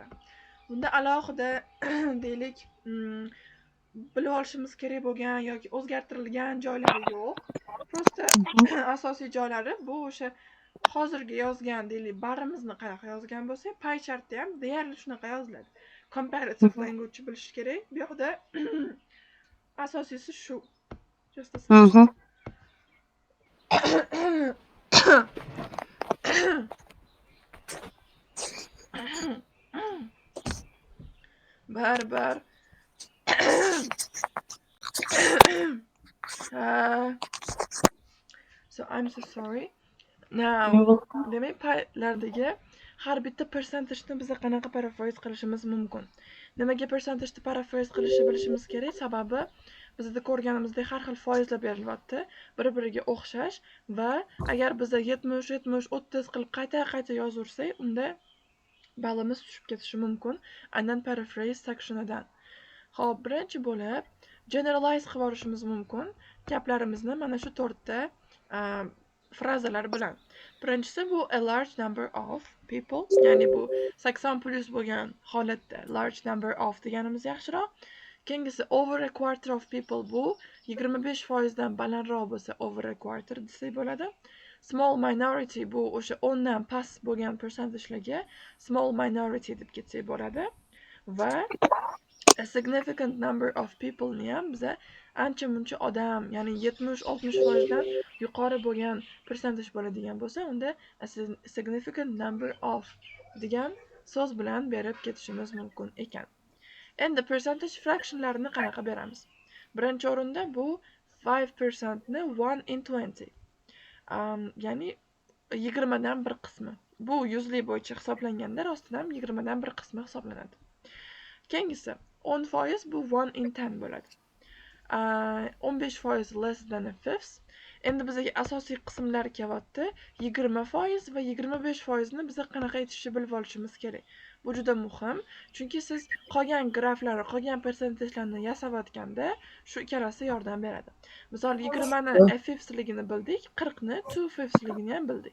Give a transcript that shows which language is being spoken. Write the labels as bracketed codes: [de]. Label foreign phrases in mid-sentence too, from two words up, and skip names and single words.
[uz] Bunda alohida deylik bilib olishimiz kerak bo'lgan yoki o'zgartirilgan joylari yo'q. Prosta asosiy joylari bu o'sha hozirgi yozgan deylik barimizni qanaqa yozgan bo'lsa, [en] pie chartda [uz] ham deyarli shunaqa yoziladi. [en] Comparative language [uz] bilish kerak. Bu yoqda asosiysi shu. [en] Just a second. Barbar. So I'm so sorry. Now, [uz] demak paylardagi har bitta percentage'ni biz qanaqa paraphrase qilishimiz mumkin? Nimaga percentage'ni paraphrase qilishni bilishimiz kerak? Sababi bizda ko'rganimizdek har xil foizlar berilyapti, bir-biriga o'xshash va agar biz 70, 70, 30 qilib qayta yozaversak, unda balimiz tushib ketishi mumkin. Aynan [en] paraphrase sectionidan. [uz] Xo'p, birinchi bo'lib generalize qilib olishimiz mumkin gaplarimizni mana shu 4 ta frazalar bilan. Birinchisi bu [en] a large number of people, [uz] ya'ni bu 80 plus bo'lgan holatda [en] large number of [uz] deganimiz yaxshiroq. [en] Keyingisi over a quarter of people, [uz] bu 25% dan balandroq bo'lsa [en] over a quarter [uz] desak bo'ladi. [en] Small minority, [uz] bu o'sha 10 dan past bo'lgan percentagelarga [en] small minority [uz] deb ketsak bo'ladi. Va [en] a significant number of people [uz] ni ham biza ancha muncha odam, ya'ni 70-60% dan yuqori bo'lgan percentage bo'ladigan bo'lsa, unda [en] a significant number of [uz] degan so'z bilan berib ketishimiz mumkin ekan. Endi [en] percentage fractionlarini [uz] qanaqa beramiz? Birinchi o'rinda bu 5% ni 1 in 20. Ya'ni 20 dan bir qismi. Bu yuzlik bo'yicha hisoblanganda rostidan 20 dan bir qismi hisoblanadi. Keyingisi 10% bu 1 in 10 bo'ladi. [en] 15% less than a fifth. [uz] Endi bizga asosiy qismlar kelyapti. 20% va 25% ni biz qanaqa aytishni bilib olishimiz kerak. Bu juda muhim, chunki siz qolgan graflarni, qolgan percentagelarni yasayotganda shu ikkalasi yordam beradi. Misol 20 ni [en] a fifthligini [uz] bildik, 40 ni 2 fifthligini ham bildik.